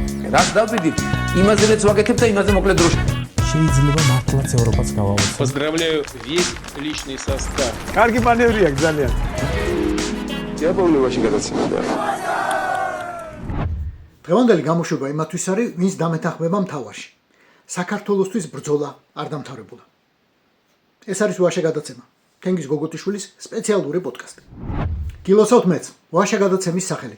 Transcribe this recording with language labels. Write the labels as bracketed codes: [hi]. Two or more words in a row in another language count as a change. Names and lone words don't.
[ka] რას დავდივით, იმაზეც ვაკეთებ და იმაზე მოკლედ დროში. შეიძლება მართლაც ევროპაც გავავოცოთ. [ru] Поздравляю весь личный состав. [ka] კარგი მანევრია ძალიან. დიაპოვნებაში გადაცემდა. დღევანდელი გამოშვება იმათვის არის, ვინც დამეთანხმება მთავარში. საქართველოსთვის ბრძოლა არ დამთავრებულა. ეს არის ვაშა გადაცემა. თენგიზ გოგოტიშვილის სპეციალური პოდკასტი. გილოცავთ მეც ვაშა გადაცემის სახელით.